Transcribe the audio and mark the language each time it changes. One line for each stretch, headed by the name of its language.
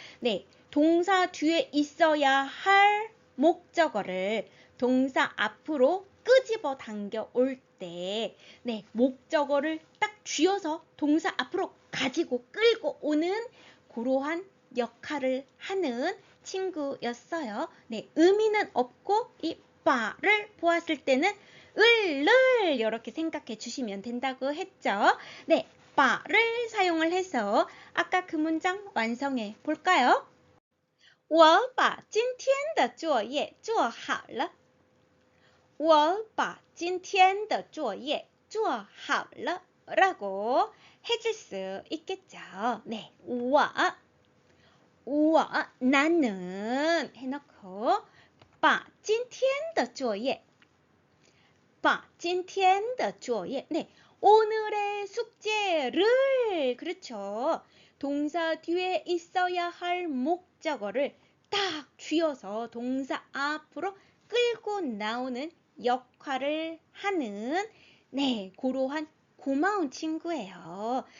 Korean: 네, 동사 뒤에 있어야 할 목적어를 동사 앞으로 끄집어 당겨 올 때 네, 목적어를 딱 쥐어서 동사 앞으로 가지고 끌고 오는 그러한 역할을 하는 친구였어요. 네, 의미는 없고 이 바를 보았을 때는 을을 이렇게 생각해 주시면 된다고 했죠. 네, 바를 사용을 해서 아까 그 문장 완성해 볼까요?
Chinese: 我把今天的作业做好了。我把今天的作业做好了
Korean: 라고 해줄 수 있겠죠. 네, 我 나는 해놓고
Chinese: 把今天的作业
Korean: 把今天的作业 네, 오늘의 숙제를 그렇죠. 동사 뒤에 있어야 할 목적어를 딱 쥐어서 동사 앞으로 끌고 나오는 역할을 하는 네, 그러한 고마운 친구예요.